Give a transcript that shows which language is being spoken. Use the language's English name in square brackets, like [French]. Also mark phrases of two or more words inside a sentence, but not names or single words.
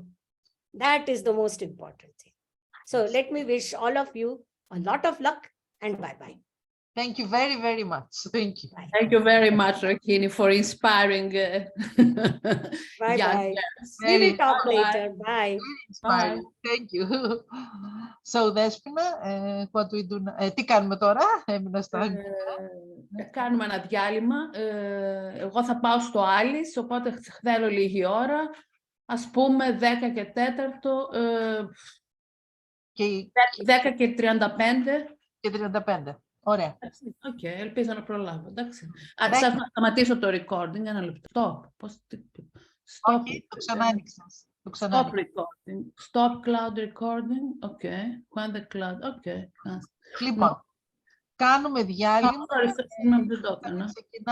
[English] That is the most important thing. So let me wish all of you a lot of luck and bye-bye. Thank you very, very much. Thank you. Bye. Thank you very much, Rakini, for inspiring Bye-bye. We will talk later. Bye. Bye. Thank you. So, Despina, what we do now? [Greek] Τι κάνουμε τώρα? Έμεινα στα... Κάνουμε ένα διάλειμμα. Εγώ θα πάω στο Άλις, οπότε θέλω λίγη ώρα. Ας πούμε 10 και 4, 10 και 35. Και 35. Ωραία. Οκ, ελπίζω να προλάβω, εντάξει. Θα σταματήσω το recording, ένα λεπτό. Stop. Το ξανά άνοιξες. [English] Stop recording. Stop cloud recording. Okay. When the cloud. Okay. [Greek] Λοιπόν, κάνουμε διάλειμμα. Sorry, δεν το έκανα.